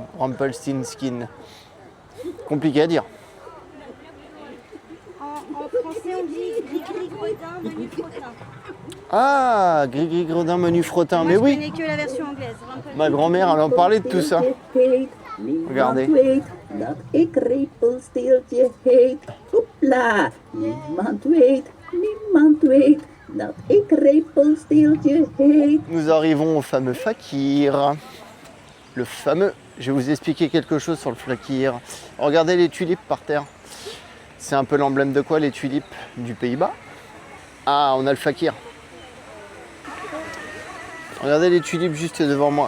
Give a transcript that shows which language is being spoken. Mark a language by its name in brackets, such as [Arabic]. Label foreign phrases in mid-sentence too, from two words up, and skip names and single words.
[French] Rumpelstiltskin. Compliqué à dire. En français, on dit gris-gris-gredin, menu frottin. Ah, gris-gris-gredin, menu frottin. Mais Je oui, connais que la version anglaise. ma grand-mère, elle en parlait de tout ça. Regardez. [Dutch] Weet dat ik Repelsteeltje heet. Hoepla! Niemand weet dat ik Repelsteeltje heet. [French] Nous arrivons au fameux fakir. Le fameux. Je vais vous expliquer quelque chose sur le fakir. Regardez les tulipes par terre. C'est un peu l'emblème de quoi, les tulipes? Du Pays-Bas. Ah, on a le fakir. Regardez les tulipes juste devant moi.